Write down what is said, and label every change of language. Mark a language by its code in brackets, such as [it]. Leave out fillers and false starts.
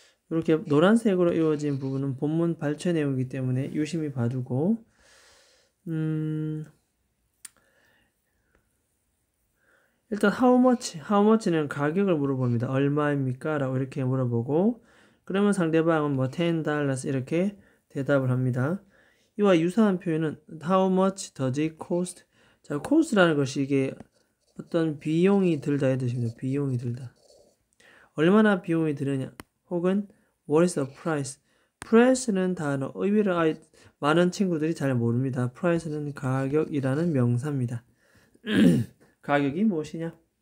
[ko] 이렇게 노란색으로 이루어진 부분은 본문 발췌 내용이기 때문에 유심히 봐두고 일단 [en] how much [ko] 는 가격을 물어봅니다. 얼마입니까? 라고 이렇게 물어보고 그러면 상대방은 뭐 $10 이렇게 대답을 합니다. [en] 이와 유사한 표현은 how much does it cost? [ko] 자, cost라는 것이 이게 어떤 비용이 들다의 뜻입니다. 비용이 들다. 얼마나 비용이 드느냐 혹은 [en] what is the price? [ko] price는 단어 의미를 많은 친구들이 잘 모릅니다. price는 가격이라는 명사입니다. 가격이 무엇이냐?